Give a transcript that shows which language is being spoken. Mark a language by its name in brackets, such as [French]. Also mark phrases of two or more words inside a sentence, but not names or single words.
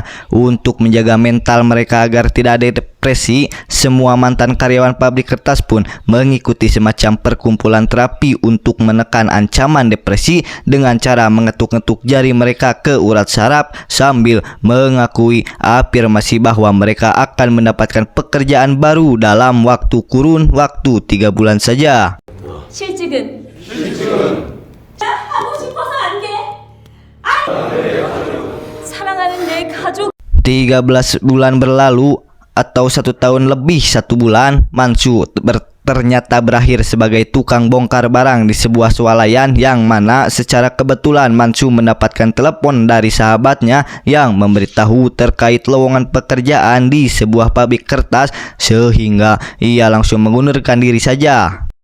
[Indonesian] Untuk menjaga mental mereka agar tidak ada depresi, semua mantan karyawan pabrik kertas pun mengikuti semacam perkumpulan terapi untuk menekan ancaman depresi dengan cara mengetuk-ngetuk jari mereka ke urat saraf sambil mengakui afirmasi bahwa mereka akan mendapatkan pekerjaan baru dalam waktu kurun waktu 3 bulan saja. [Korean] 실직은 하고 싶어서 안 돼. 사랑하는 내 가족. [Indonesian] 13 bulan berlalu atau 1 tahun lebih 1 bulan, Mansu ternyata berakhir sebagai tukang bongkar barang di sebuah swalayan, yang mana secara kebetulan Mansu mendapatkan telepon dari sahabatnya yang memberitahu terkait lowongan pekerjaan di sebuah pabrik kertas, sehingga ia langsung mengundurkan diri saja.